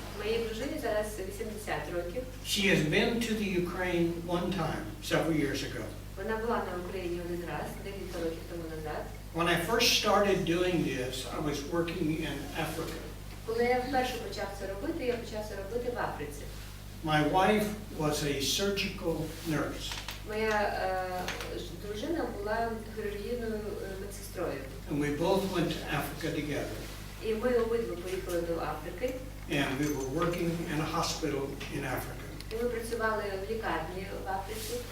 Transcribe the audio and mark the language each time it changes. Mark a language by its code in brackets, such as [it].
[uk] Моїй дружині зараз 80 років. [en] She has been to the Ukraine one time, several years ago. [uk] Вона була на Україні один раз, декілька років тому назад. [en] When I first started doing this, I was working in Africa. [uk] Коли я вперше почав це робити, я почав це робити в Африці. [en] My wife was a surgical nurse. [uk] Моя дружина була хірургійною медсестрою. [en] And we both went to Africa together. [uk] І ми обидва поїхали до Африки. [en] And we were working in a hospital in Africa. [uk] І ми працювали в лікарні в Африці.